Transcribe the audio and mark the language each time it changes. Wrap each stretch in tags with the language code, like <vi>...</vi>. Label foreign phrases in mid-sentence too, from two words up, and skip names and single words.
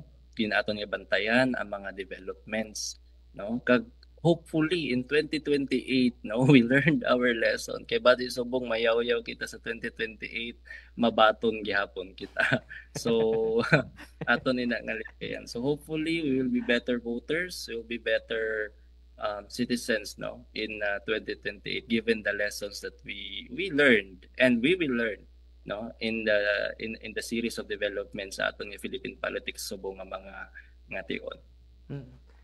<hil>Aton nga bantayan ang mga developments, no? Kag</hil> <en>hopefully in 2028</en> <hil>no</hil> <en>we learned our lesson</en> <hil>kay badi subong mayaw-yaw kita sa 2028 mabaton gihapon kita. So aton ni nga likayan.</hil> <en>So hopefully we will be better voters, we will be better citizens no in 2028 given the lessons that we learned and we will learn no in the series of developments</en> <hil>sa aton nga</hil> <en>Philippine politics</en> <hil>subong nga mga tion.</hil>